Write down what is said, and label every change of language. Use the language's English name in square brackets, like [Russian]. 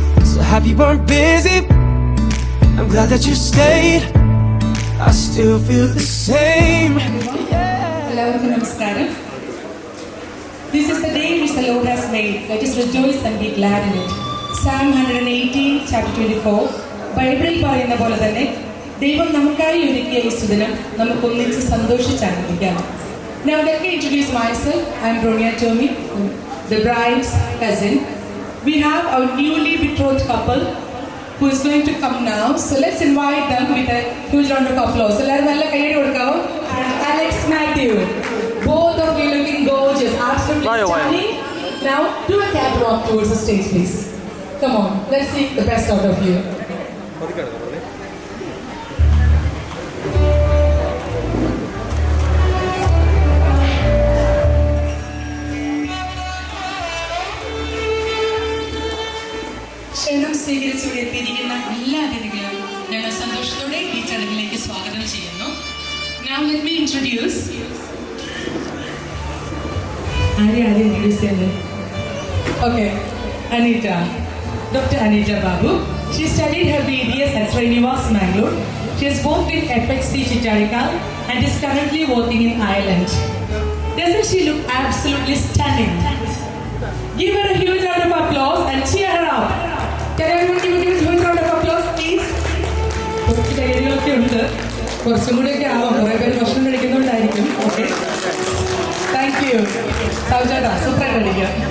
[English] So happy you weren't busy, I'm glad that you stayed. I still feel the same. [Malayalam] എല്ലാവർക്കും നമസ്കാരം. [English] This is the day which the Lord has made. Let us rejoice and be glad in it. Psalm 118, chapter 24. [Malayalam] ബൈബിളിൽ പറയുന്ന പോലെ തന്നെ ദൈവം നമുക്കായി ഒരുക്കിയ ഈ സുദിനം നമുക്കൊന്നിച്ച് സന്തോഷിച്ചായിരിക്കാം. [English] Now let me introduce myself. I am Bronia Tommy, the bride's cousin. we have our newly betrothed couple who is going to come now. So let's invite them with a huge round of applause. [Malayalam] എല്ലാവരും നല്ല കൈയ്യടി കൊടുക്കാവോ? [English] And Alex Matthew. Both of you looking gorgeous, absolutely stunning. Now do a catwalk towards the stage, please. Come on, let's see the best out of you. [Malayalam] ക്ഷണം സ്വീകരിച്ചിവിടെ എത്തിയിരിക്കുന്ന എല്ലാ അതിഥികളും ഞങ്ങൾ സന്തോഷത്തോടെ ഈ ചടങ്ങിലേക്ക് സ്വാഗതം ചെയ്യുന്നു. [English] Now let me introduce [Malayalam] ആദ്യം introduce ചെയ്യുന്നത്. [English] Okay, Anita, Dr. Anita Babu. She studied her BDS at Srinivas, Mangalore. She has worked in FXC Chittarikal and is currently working in Ireland. Doesn't she look absolutely stunning? Give her a huge round of applause and cheer her up. Can everyone give a huge round of applause, please? [Malayalam] കുറച്ച് കൈകളിലൊക്കെ ഉണ്ട്, കുറച്ചും കൂടിയൊക്കെ ആവാം, കുറേ പേര് ഭക്ഷണം കഴിക്കുന്നുണ്ടായിരിക്കും. Okay, thank you സൗജേട്ടാ, സൂപ്പറായിട്ട് അടിക്കുക.